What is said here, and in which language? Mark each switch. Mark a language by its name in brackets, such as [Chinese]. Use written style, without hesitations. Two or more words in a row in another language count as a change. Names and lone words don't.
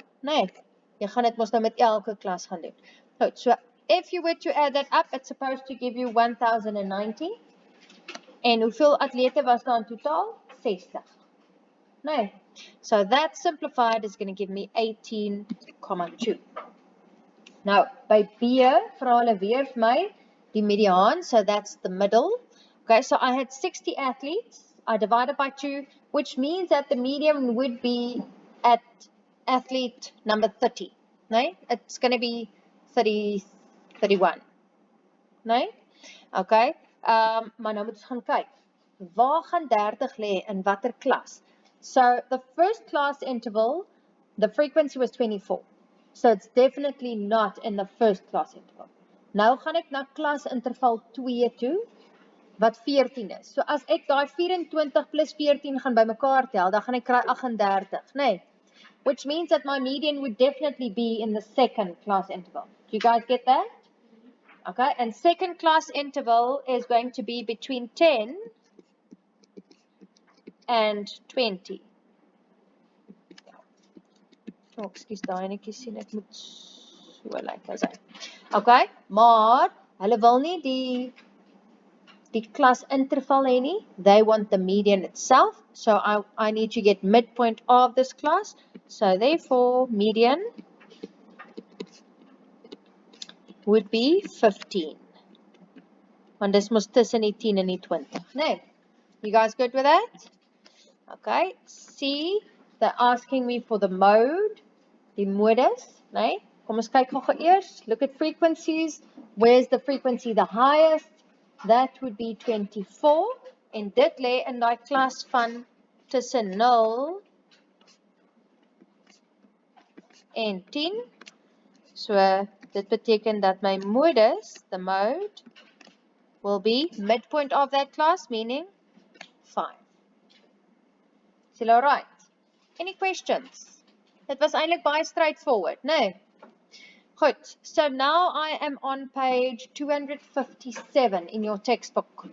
[Afrikaans] Nee, jy gaan dit mos nou met elke klas gaan doen. Goed, [English] so if you were to add that up, it's supposed to give you 1090. [Afrikaans] En hoeveel atlete was daar in totaal? 60. Nee, [English] so that simplified is going to give me 18,2. [Afrikaans] Nou, by B vra hulle weer vir my die mediaan, [English] so that's the middle. Okay, so I had 60 athletes. I divided by 2, which means that the median would be at athlete number 30, nee? It's going to be 30, 31, nee? [Afrikaans] Okay, maar nou moet ons gaan kyk. Waar gaan 30 lê in watter klas? [English] So the first class interval, the frequency was 24. So it's definitely not in the first class interval. [Afrikaans] Nou gaan ek na klas interval 2 toe, wat 14 is. So as ek daai 24 plus 14 gaan bymekaar tel, dan gaan ek kry 38, nee? [English] Which means that my median would definitely be in the second class interval. Do you guys get that? Okay, and second class interval is going to be between 10 and 20. [Afrikaans] Oh, excuse daai netjie sien ek moet so lyk as hy. Okay, maar hulle wil nie die klas interval hê nie. [English] They want the median itself. So I need to get midpoint of this class. So therefore median would be 15. [Afrikaans] Want dis mos tussen die 10 en die 20, nee? [English] You guys good with that? Okay, C, they're asking me for the mode, [Afrikaans] die modus, nee? Kom ons kyk gou eers. [English] Look at frequencies. Where's the frequency the highest? That would be 24. [Afrikaans] En dit lê in daai klas van tussen 0 en 10. So dit beteken dat my modus, [English] the mode, will be midpoint of that class, meaning 5. Is all right? Any questions? It was [Afrikaans] eintlik baie [English] straightforward, nee? Good. So now I am on page 257 in your textbook.